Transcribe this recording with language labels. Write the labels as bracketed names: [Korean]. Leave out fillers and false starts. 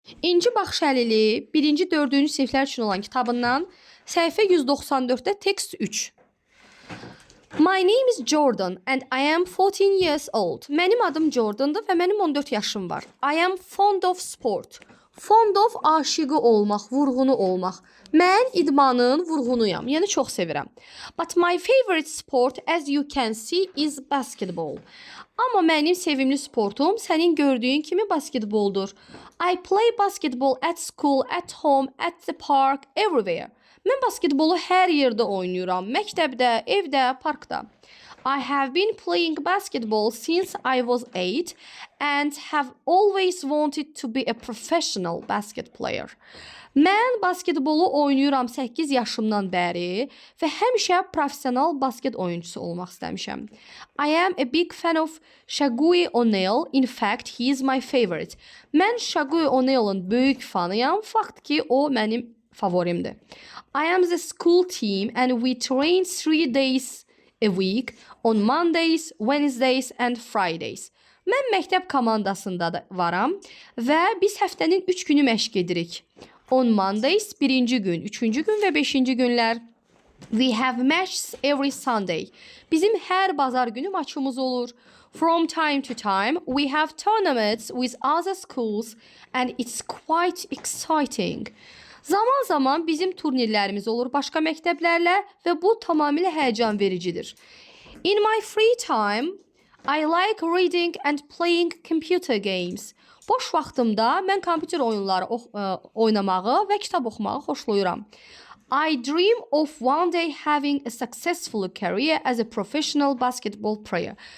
[Azerbaijani] İnci Baxşəlili 1-ci 4-cü siniflər üçün olan kitabından səhifə 194-də tekst 3. [English] My name is Jordan and I am 14 years old. [Azerbaijani] Mənim adım Jordandır və mənim 14 yaşım var. [English] I am fond of sport. [Azerbaijani] Fond of aşığı olmaq, vurğunu olmaq. Mən idmanın vurğunuyam, yəni çox sevirəm. [English] But my favorite sport, as you can see, is basketball. [Azerbaijani] Amma mənim sevimli sportum sənin gördüyün kimi basketboldur. [English] I play basketball at school, at home, at the park, everywhere. [Azerbaijani] Mən basketbolu hər yerdə oynayıram. Məktəbdə, evdə, parkda. [English] I have been playing basketball since I was 8 and have always wanted to be a professional basket player. [Azerbaijani] Mən basketbolu oynayıram 8 yaşımdan bəri və həmişə professional basket oyuncusu olmaq istəmişəm. [English] I am a big fan of Shaquille O'Neal. In fact, he is my favorite. [Azerbaijani] Mən Shaquille O'Neal'ın böyük fanıyam. Fakt ki, o mənim favorimdir. [English] I am the school team and we train 3 days a week on Mondays, Wednesdays and Fridays. [Azerbaijani] Mən məktəb komandasında da varam və biz həftənin 3 günü məşq edirik. [English] On Mondays, [Azerbaijani] 1-ci gün, 3-cü gün və 5-ci günlər. [English] We have matches every Sunday. [Azerbaijani] Bizim hər bazar günü maçımız olur. [English] From time to time, we have tournaments with other schools and it's quite exciting. [Azerbaijani] Zaman zaman bizim turnirlərimiz olur başqa məktəblərlə və bu tamamilə həyəcan vericidir. [English] In my free time, I like reading and playing computer games. [Azerbaijani] Boş vaxtımda mən kompüter oyunları oynamağı və kitab oxumağı xoşlayıram. [English] I dream of one day having a successful career as a professional basketball player.